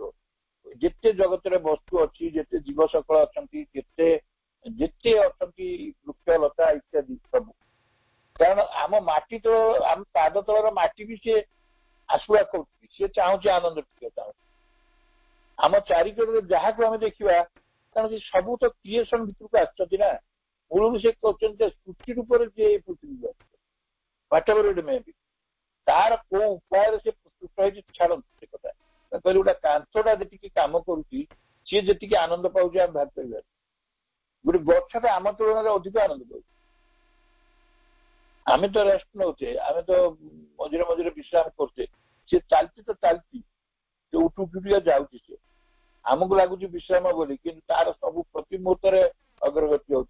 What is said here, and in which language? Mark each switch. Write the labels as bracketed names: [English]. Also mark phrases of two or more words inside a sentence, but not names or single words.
[Odia] ଯେତେ ଜଗତରେ ବସ୍ତୁ ଅଛି, ଯେତେ ଜୀବ ସକଳ ଅଛନ୍ତି, ଯେତେ ଅଛନ୍ତି ବୃକ୍ଷ ଲତା ଇତ୍ୟାଦି ସବୁ, କାରଣ ଆମ ମାଟି ତଳ, ଆମ ପାଦ ତଳର ମାଟି ବି ସିଏ ଆଶୁଳା କରୁଛି, ସିଏ ଚାହୁଁଛି ଆନନ୍ଦ ଟିକେ ଚାହୁଁଛି। ଆମ ଚାରିକଡ଼ରେ ଯାହାକୁ ଆମେ ଦେଖିବା, କାରଣ ସେ ସବୁ ତ କ୍ରିଏସନ ଭିତରକୁ ଆସିଛନ୍ତି ନା, ମୂଳରୁ ସେ କରୁଛନ୍ତି ସୃଷ୍ଟି ରୂପରେ ଯିଏ ପୃଥିବୀକୁ ଆସିଛନ୍ତି, [English] whatever it may be, [Odia] ତାର କୋଉ ଉପାୟରେ ସେ ସୃଷ୍ଟ ହେଇଛି ଛାଡ଼ନ୍ତୁ ସେ କଥା। କହିଲେ ଗୋଟେ କାନ୍ଥଟା ଯେତିକି କାମ କରୁଛି, ସିଏ ଯେତିକି ଆନନ୍ଦ ପାଉଛି ଆମେ ଭାବି ପାରିବା। ଗୋଟେ ଗଛଟା ଆମ ତୁଳନାରେ ଅଧିକ ଆନନ୍ଦ ପାଉଛି। ଆମେ ତ ରେଷ୍ଟ ନଉଛେ, ଆମେ ତ ମଝିରେ ମଝିରେ ବିଶ୍ରାମ କରୁଛେ, ସେ ଚାଲିଛି ତ ଚାଲିଛି, ସେ ଉଠୁ ଉଠୁଟିଆ ଯାଉଛି, ସେ ଆମକୁ ଲାଗୁଛି ବିଶ୍ରାମ ବୋଲି, କିନ୍ତୁ ତାର ସବୁ ପ୍ରତି ମୁହୂର୍ତ୍ତରେ ଅଗ୍ରଗତି ହଉଛି।